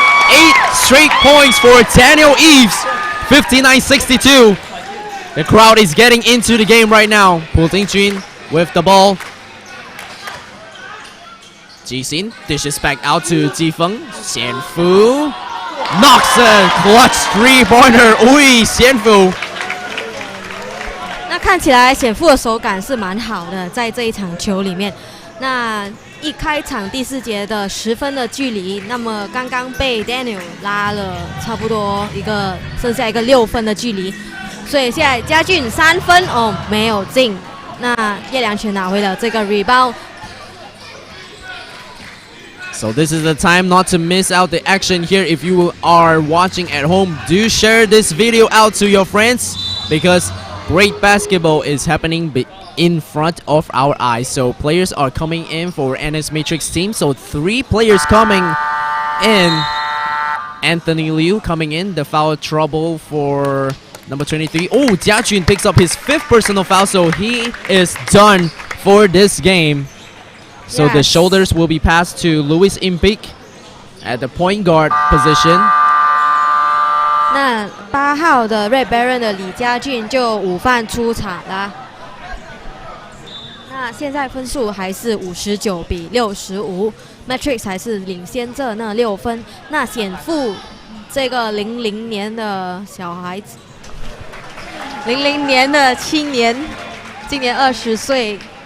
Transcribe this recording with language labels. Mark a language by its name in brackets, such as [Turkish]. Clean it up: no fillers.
[English] 8 straight points for Daniel Eves. 59-62. The crowd is getting into the game right now. Pu Tingjun with the ball. Ji Xin dishes back out to Ji Feng. Xianfu knocks a clutch 3-pointer. Ui, Xianfu. [Chinese] 那看起来显富的手感是蛮好的，在这一场球里面。那一开场第4节的10分的距离，那么刚刚被 Daniel 拉了差不多剩下一个6分的距离，所以现在嘉俊3分哦没有进，那叶良全拿回了这个 rebound。 [English] So this is the time not to miss out the action here. If you are watching at home, do share this video out to your friends, because great basketball is happening in front of our eyes. So players are coming in for NS Matrix team. So 3 players coming in. Anthony Liu coming in. The foul trouble for number 23. Oh, Jia Jun picks up his 5th personal foul. So he is done for this game. So the shoulders will be passed to Louis Impic at the point guard position. [Chinese] 那8号的 Red Baron 的李家俊就午饭出场啦。那现在分数还是59-65 ，Matrix 还是领先着那6分。那显富这个00年的小孩子，00年的青年，今年20岁。